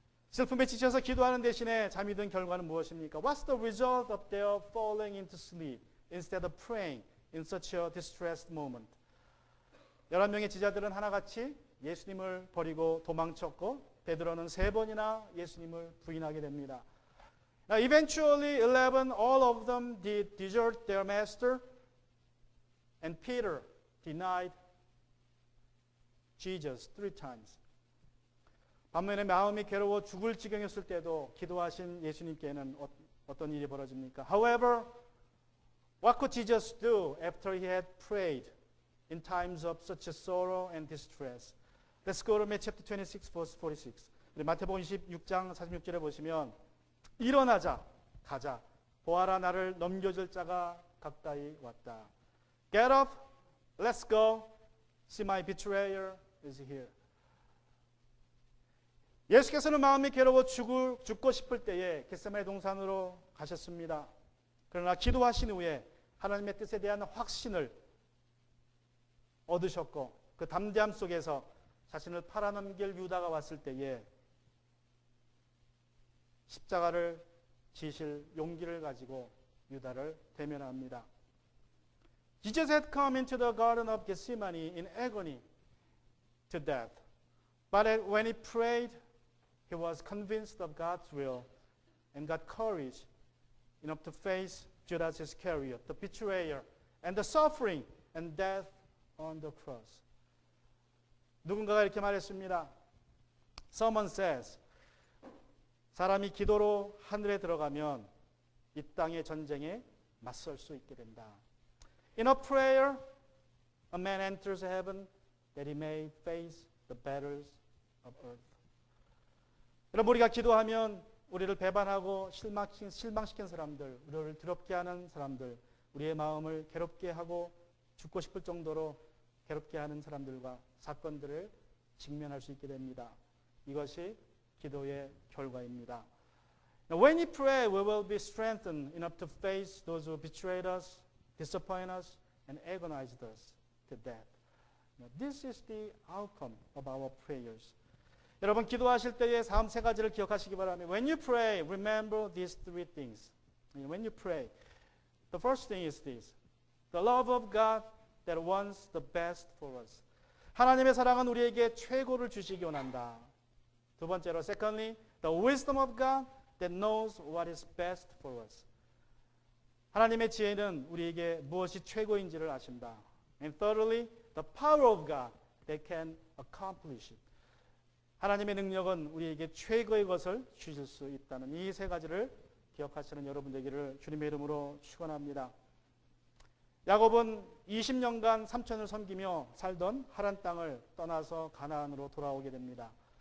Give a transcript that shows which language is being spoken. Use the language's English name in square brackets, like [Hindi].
[Korean] 슬픔에 지쳐서 기도하는 대신에 잠이 든 결과는 무엇입니까? [English] What's the result of their falling into sleep instead of praying in such a distressed moment? [Korean] 11명의 제자들은 하나같이 예수님을 버리고 도망쳤고 베드로는 3번이나 예수님을 부인하게 됩니다. [English] Now, eventually, 11, all of them did desert their master, and Peter denied Jesus 3 times. [Korean] 반면에 마음이 괴로워 죽을 지경이었을 때도 기도하신 예수님께는 어떤 일이 벌어집니까? [English] However, what could Jesus do after he had prayed in times of such a sorrow and distress? Let's go to Matthew chapter 26, verse 46. [Korean] 마태복음 26장 46절에 보시면 일어나자, 가자. 보아라, 나를 넘겨줄 자가 가까이 왔다. [English] Get up, let's go. See, my betrayer is here. [Korean] 예수께서는 마음이 괴로워 죽고 싶을 때에 겟세마네 동산으로 가셨습니다. 그러나 기도하신 후에 하나님의 뜻에 대한 확신을 얻으셨고 그 담대함 속에서 자신을 팔아넘길 유다가 왔을 때에 십자가를 지실 용기를 가지고 유다를 대면합니다. [English] Jesus had come into the garden of Gethsemane in agony to death. But when he prayed, he was convinced of God's will and got courage enough to face Judas Iscariot, the betrayer, and the suffering and death on the cross. [Korean] 누군가가 이렇게 말했습니다. [English] Someone says, [Korean] 사람이 기도로 하늘에 들어가면 이 땅의 전쟁에 맞설 수 있게 된다. [English] In a prayer, a man enters heaven that he may face the battles of earth. [Korean] 여러분, 우리가 기도하면 우리를 배반하고 실망시킨 사람들, 우리를 두렵게 하는 사람들, 우리의 마음을 괴롭게 하고 죽고 싶을 정도로 괴롭게 하는 사람들과 사건들을 직면할 수 있게 됩니다. 이것이 기도의 결과입니다. [English] Now, when we pray, we will be strengthened enough to face those who betrayed us, disappoint us, and agonized us to death. Now, this is the outcome of our prayers. [Korean] 여러분 기도하실 때의 다음 세 가지를 기억하시기 바랍니다. [English] When you pray, remember these three things. When you pray, the first thing is this. The love of God that wants the best for us. [Korean] 하나님의 사랑은 우리에게 최고를 주시기 원한다. 두 번째로, [English] secondly, the wisdom of God that knows what is best for us. [Korean] 하나님의 지혜는 우리에게 무엇이 최고인지를 아신다. [English] And thirdly, the power of God that can accomplish it. [Korean] 하나님의 능력은 우리에게 최고의 것을 주실 수 있다는 이 세 가지를 기억하시는 여러분 되기를 주님의 이름으로 축원합니다. 야곱은 20년간 삼촌을 섬기며 살던 하란 땅을 떠나서 가나안으로 돌아오게 됩니다.